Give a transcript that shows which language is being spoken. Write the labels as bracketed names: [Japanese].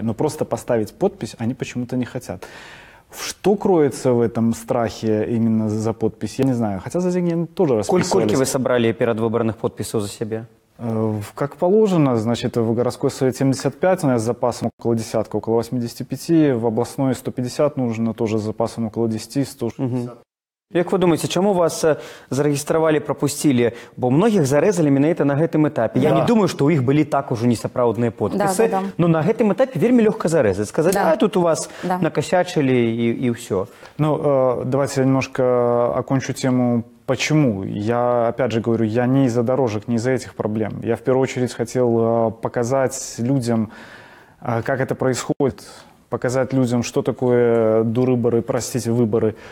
[Russian] Но просто поставить подпись они почему-то не хотят. Что кроется в этом страхе именно за подпись, я не знаю. Хотя за деньги они тоже расписывались. Сколько вы собрали передвыборных подписей за себя? Как положено, значит, в городской совет 75, у нас с запасом около десятка, около 85, в областной 150 нужно, тоже с запасом около 10, 160. [Belarusian] Як вы думаете, чому вас зарегістравалі, пропустили? Бо многіх зарэзалі менавіта на гэтым этапе. Я не думаю, што ў іх былі так ужо несапраўдныя подпісы, но на гэтым этапе вельмі лёгка зарэзаць. [Russian] Сказаць, тут у вас накосячили и все. Ну, давайте я немножко окончу тему. Почему? Я, опять же говорю, я не из-за дорожек, не из-за этих проблем. Я в первую очередь хотел показать людям, как это происходит. Показать людям, что такое дурыборы, простите, выборы.